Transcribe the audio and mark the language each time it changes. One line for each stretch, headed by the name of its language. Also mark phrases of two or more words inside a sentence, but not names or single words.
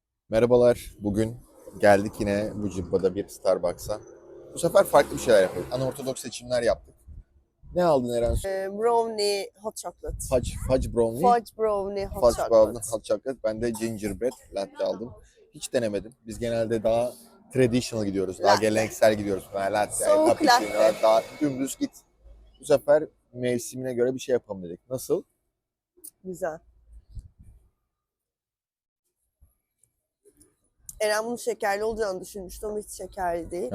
Turkish: Merhabalar. Bugün geldik yine bu cibbada bir Starbucks'a. Bu sefer farklı bir şeyler yapıyoruz. Unortodoks seçimler yaptık. Ne aldın Eren?
English: Brownie hot chocolate. Fudge brownie. Fudge brownie hot Fudge brownie chocolate. hot chocolate.
Turkish: Ben de
English: gingerbread latte
Turkish: aldım. Hiç denemedim. Biz genelde daha traditional gidiyoruz. Daha Latte. geleneksel gidiyoruz. Latte, Soğuk cappuccino, latte. daha dümdüz git. Bu sefer mevsimine göre bir şey yapalım dedik. Nasıl? Güzel. Eren bunun şekerli olacağını düşünmüştü ama hiç şekerli değil.